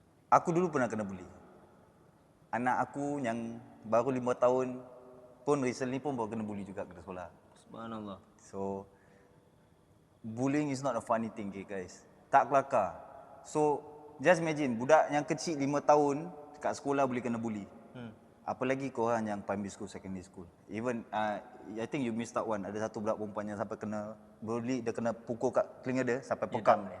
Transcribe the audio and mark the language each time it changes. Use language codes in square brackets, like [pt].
[ms] Aku dulu pernah kena bully. Anak aku yang baru 5 tahun pun recently pun baru kena bully juga kat sekolah. Subhanallah. [en] So bullying is not a funny thing, okay, guys. [ms] Tak kelakar. [en] So just imagine [ms] budak yang kecil 5 tahun kat sekolah boleh kena bully. Apalagi korang yang [en] primary school, secondary school. Even I think you missed out one. [ms] Ada satu budak perempuan yang sampai kena bully, dia kena pukul kat telinga dia sampai pekak.